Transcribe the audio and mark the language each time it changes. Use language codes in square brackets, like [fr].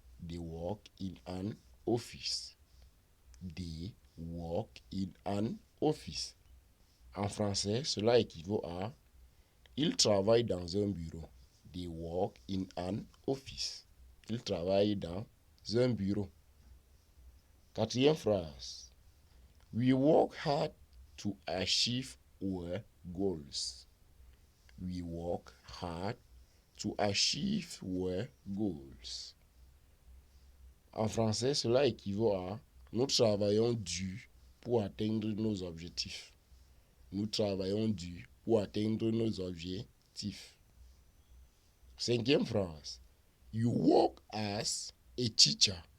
[en] They work in an office. They work in an office. [fr] En français, cela équivaut à ils travaillent dans un bureau. [en] They work in an office. [fr] Ils travaillent dans un bureau. Quatrième phrase. [en] We work hard to achieve our goals. We work hard to achieve our goals. [fr] En français, cela équivaut à nous travaillons dur pour atteindre nos objectifs. Nous travaillons dur pour atteindre nos objectifs. Cinquième phrase. [en] You work as a teacher.